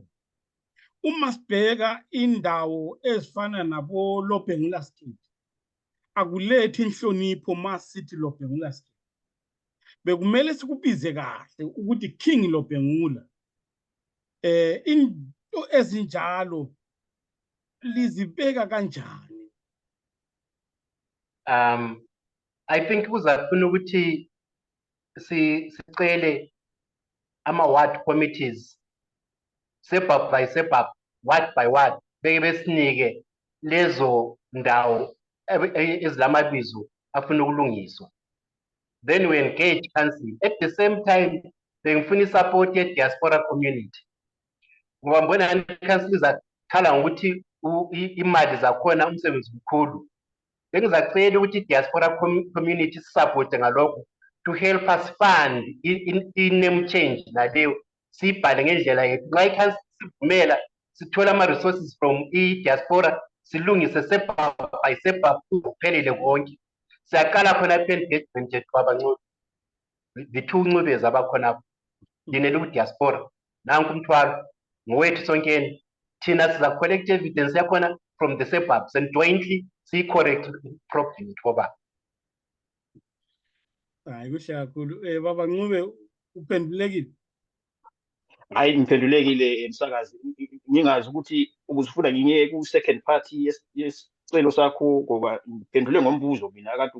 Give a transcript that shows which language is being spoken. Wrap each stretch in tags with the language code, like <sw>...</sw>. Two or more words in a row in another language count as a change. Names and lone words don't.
<nd>Uma sibheka indawo ezifana nabo Lobhengula Street, akulethi inhlonipho masithi Lobhengula Street. Bekumele sikubize kahle ukuthi King Lobhengula. Into ezinjalo lizibeka kanjani?</nd> <en>I think</en> <nd>kuzafuna ukuthi sicele ama-ward committees</nd> <en>suburb by suburb, ward by ward,</en> <nd>beke besinike lezo ndawo ezilamabizo afuna ukulungiswa. Then we engage council. At the same time, bengifuna support ye-</nd> <en>diaspora community.</en> <nd>Ngoba mbona council izakhala ngokuthi imali zakhona umsebenzi mkhulu. Bengizacela ukuthi i-</nd> <en>diaspora community support</en> <nd>ngalokho</nd> <en>to help us fund</en> <nd>i-name change naleyo sibhale ngendlela yethu. Nxa i-council sivumela sithola ama-resources from i-diaspora silungise</nd> <en>suburb by suburb</en> <nd>kuphelele konke. Siyaqala khona engagement yethu babaNcube.</nd> <en>The two Ncubes</en> <nd>abakhona dinele ku-diaspora. Nanku umthwalo ngowethu sonkeni. Thina siza</nd> <en>collect evidence</en> <nd>yakhona</nd> <en>from the suburbs and jointly correct problem</en> <nd>ngoba. Hayi kuhle kakhulu. Baba Ncube uphendulekile? Hayi ngiphendulekile msakazi. Ngingazi ukuthi ubuzifuna nginye ku</nd> <en>second party</en> <nd>yesicelo sakho ngoba ngiphendule ngombuzo mina akade</nd>